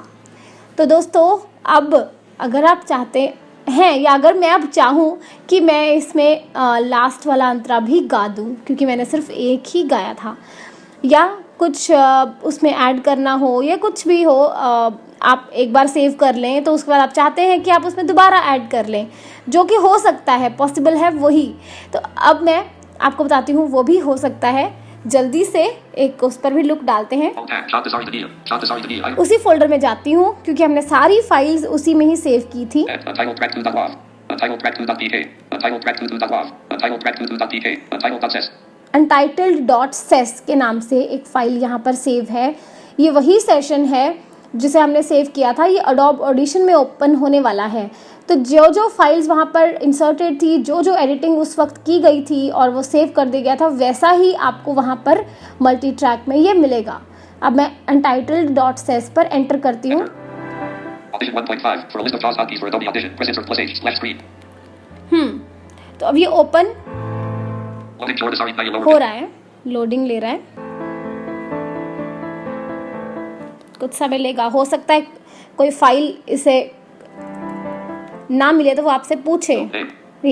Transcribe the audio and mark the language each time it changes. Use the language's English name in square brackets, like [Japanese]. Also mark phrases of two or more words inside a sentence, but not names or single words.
[Hindi] तो दोस्तों, अब अगर आप चाहते हैं या अगर मैं अब चाहूँ कि मैं इसमें लास्ट वाला अंतरा भी गा दूँ, क्योंकि मैंने सिर्फ एक ही गाया था, या कुछ उसमें ऐड करना हो या कुछ भी हो, आप एक बार सेव कर लें तो उसके बाद आप चाहते हैं कि आप उसमें दोबारा ऐड कर लें, जो कि हो सकता है, पॉसिबल है वही। तो अब मैं आपको बताती हूँ वो भी हो सकता है। जल्दी से एक उस पर भी लुक डालते हैं। [English] Alt Tab, Chant Dasari Dunia, Chant Dasari Dunia, item, [Hindi] उसी फोल्डर में जाती हूँ क्योंकि हमने सारी फाइल्स उसी में ही सेव की थी। [English] untitled track 2.wav, untitled track 2.pk, untitled track 2.wav, untitled track 2.pk, untitled.ses. [Hindi] untitled.ses के नाम से एक फाइल यहाँ पर सेव है। ये वही सेशन है जिसे हमने सेव किया था। ये Adobe Audition में ओपन होने वाला है। तो जो जो फाइल्स वहाँ पर इंसर्टेड थी, जो जो एडिटिंग उस वक्त की गई थी और वो सेव कर दिया गया था, वैसा ही आपको वहाँ पर मल्टी ट्रैक में ये मिलेगा। अब मैं untitled.ses पर एंटर करती हूँ। [English] Audition 1.5, for a list of JAWS hotkeys for Adobe Audition, press insert plus H/screen. [Hindi] तो अब ये ओपन [English] Loading Chant Dasari Dunia [Hindi] हो [English] lowercase. [Hindi] रहा है, लोडिंग ले रहा है, कुछ समय लेगा। हो सकता है कोई फाइल इसे ना मिले तो वो आपसे पूछे। [English] Name,